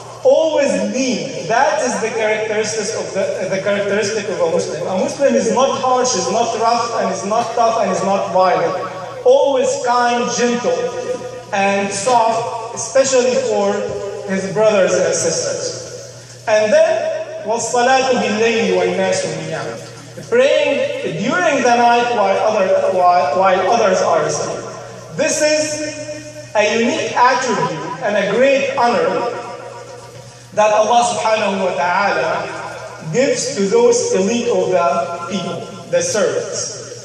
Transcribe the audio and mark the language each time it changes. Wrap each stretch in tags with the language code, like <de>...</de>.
<en>Always lean. That is the characteristic of a Muslim. A Muslim is not harsh, is not rough, and is not tough, and is not violent. Always kind, gentle, and soft, especially for his brothers and sisters. And then,</en> <ar>وَالصَّلَاةُ بِاللَّيْلِ وَالنَّاسُ نِيَامٌ.</ar> <en>Praying during the night while others are asleep. This is a unique attribute and a great honor that Allah subhanahu wa ta'ala gives to those elite of the people, the servants.</en>